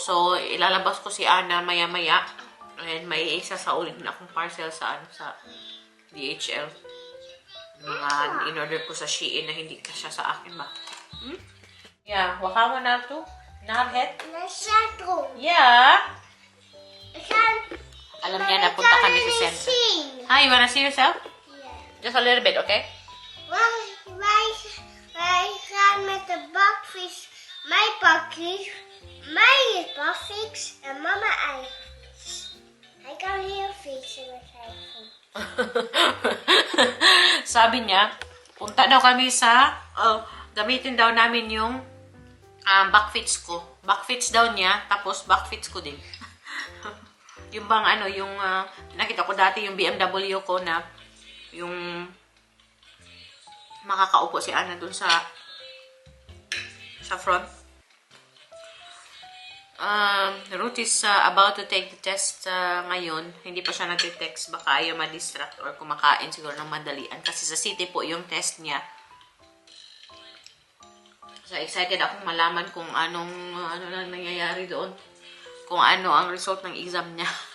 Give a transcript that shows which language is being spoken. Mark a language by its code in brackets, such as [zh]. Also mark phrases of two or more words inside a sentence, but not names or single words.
[tl] So, ilalabas ko si Anna maya-maya. And may isa sa ulit na akong parcel sa DHL. Mga in-order ko sa Shein na hindi kasya sa akin ba? Yeah, waka mo na ito. [nl] Narhet? Centrum. [en] Yeah. [nl] Ik ga... [tl] Alam niya na punta kami sa center. [en] Hi, you wanna see yourself? Yeah. Just a little bit, okay? [nl] Wij gaan met de bakfiets. Mijn bakfiets. Mij is bakfiets en mama eigen fiets. Hij kan heel fietsen met zijn voet. [tl] Sabi niya, punta daw kami sa, gamitin daw namin yung backfits ko. Backfits daw niya, tapos backfits ko din. Yung bang ano, yung nakita ko dati yung BMW ko na yung makakaupo si Anna dun sa front. [en] Ruth is about to take the test ngayon. [tl] Hindi pa siya nag-text. Baka ayaw ma-distract or kumakain siguro ng madalian. Kasi sa city po yung test niya. So, excited akong malaman kung ano lang nangyayari doon. Kung ano ang result ng exam niya.